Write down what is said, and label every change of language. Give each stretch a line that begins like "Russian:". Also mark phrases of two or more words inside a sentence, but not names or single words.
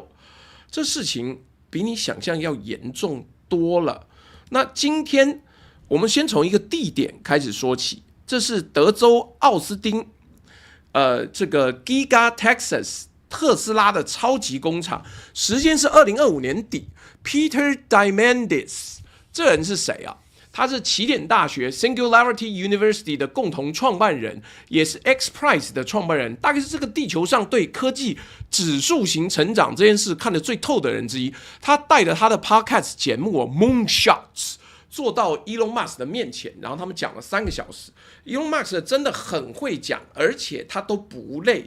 Chinese: 這事情比你想象要嚴重多了。那今天我們先從一個地點開始說起，這是德州奧斯汀，這個 Giga Texas 特斯拉的超級工廠，時間是2025年底。Peter Diamandis 這人是誰啊？他是起點大學 Singularity University 的共同創辦人，也是 XPRIZE 的創辦人，大概是這個地球上對科技指數型成長這件事看得最透的人之一。他帶着他的 podcast 節目 Moonshots 坐到 Elon Musk 的面前，然後他們講了3個小時。Elon Musk 真的很會講，而且他都不累。